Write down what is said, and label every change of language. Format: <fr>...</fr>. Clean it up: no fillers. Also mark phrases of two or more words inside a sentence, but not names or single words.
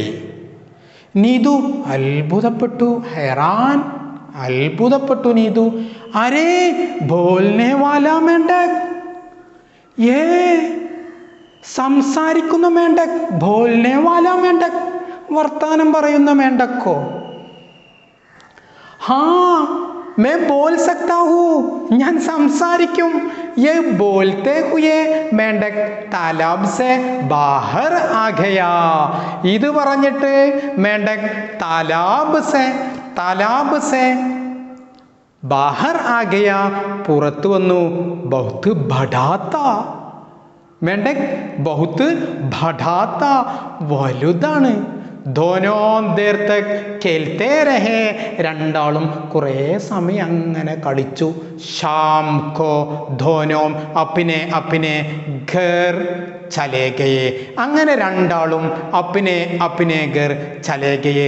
<ml>നീതു അത്ഭുതപ്പെട്ടു. ഹൈറാൻ അത്ഭുതപ്പെട്ടു നീതു.</ml> <hi>अरे बोलने वाला मेंढक.</hi> <ml>സംസാരിക്കുന്ന മേണ്ടക്.</ml> <hi>बोलने वाला मेंढक.</hi> <ml>വർത്താനം പറയുന്ന മേണ്ടക്കോ?</ml> <hi>मैं बोल सकता हूँ.</hi> <ml>ഞാൻ സംസാരിക്കും.</ml> <hi>ये बोलते हुए मेंढक तालाब से बाहर आ गया.</hi> <ml>ഇത് പറഞ്ഞിട്ട്</ml> <hi>मेंढक तालाब से बाहर आ गया.</hi> <ml>പുറത്തു വന്നു.</ml> <hi>बहुत बड़ा था. मेंढक बहुत बड़ा था. വലുതാണ്. दोनों देर तक खेलते रहे.</hi> <ml>രണ്ടാളും കുറേ സമയം അങ്ങനെ കളിച്ചു.</ml> <hi>शाम को दोनों अपने अपने घर चले गए.</hi> <ml>അങ്ങനെ രണ്ടാളും</ml> <hi>अपने घर चले गए.</hi>